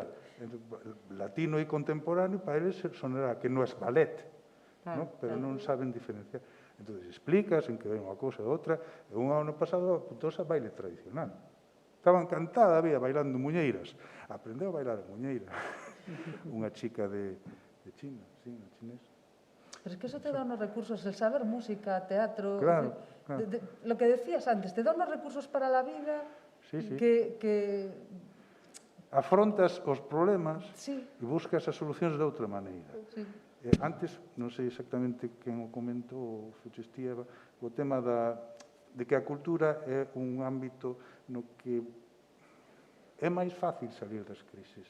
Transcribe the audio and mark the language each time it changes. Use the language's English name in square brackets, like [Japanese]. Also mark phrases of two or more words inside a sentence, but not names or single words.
[Galician] Latino e contemporáneo para eles sonará que non é ballet, pero non saben diferenciar. Entón, explicas en que ven unha cousa e outra, e un ano pasado apuntouse a baile tradicional. Estaba encantada, había bailando muñeiras. Aprendeu a bailar a muñeira. Unha chica de China, sí, unha chinesa. [Spanish] Pero es que eso te da unos recursos, el saber música, teatro... Claro. Lo que decías antes, te da unos recursos para la vida que... [Galician] Afrontas os problemas e buscas as solucións de outra maneira. Antes, non sei exactamente quen o comentou, Eva, o tema de que a cultura é un ámbito no que é máis fácil salir das crises.